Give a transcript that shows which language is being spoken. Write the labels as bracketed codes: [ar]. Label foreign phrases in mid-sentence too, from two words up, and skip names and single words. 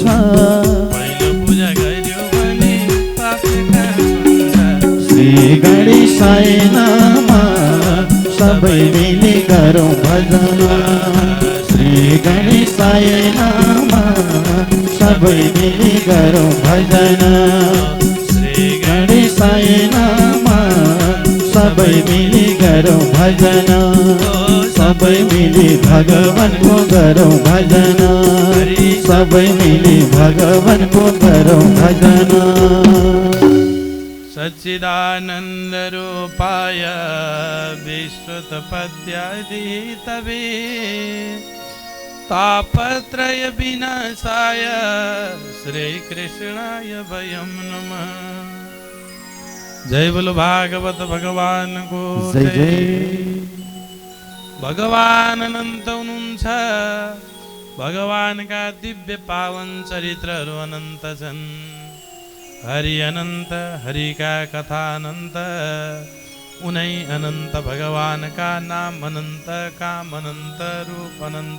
[ne] पहिलो पूजा गर्यो भने [sa] श्री गणेशाय नमः [ne] सबै मिली गरौँ भजना [sa] श्री गणेशाय नमः [ne] सबै मिली गरौँ भजना [sa] श्री गणेशाय नमः [ne] सबै मिली गरौँ भजना सबै मिली भगवानको गरौँ भजना सबै मिली भगवानको गरौँ भजना [sa] सच्चिदानन्द रूपाय विश्वोत्पत्त्यादितवे तापत्रय विनाशाय श्रीकृष्णाय वयं नमः। [hi] जय बोलो भागवत भगवान को जय जय। [ne] भगवान अनन्त हुनुहुन्छ भगवानका दिव्य पावन चरित्रहरू अनन्त छन् हरि अनन्त हरिका कथा अनन्त उनै अनन्त भगवानका नाम अनन्त काम अनन्त रूप अनन्त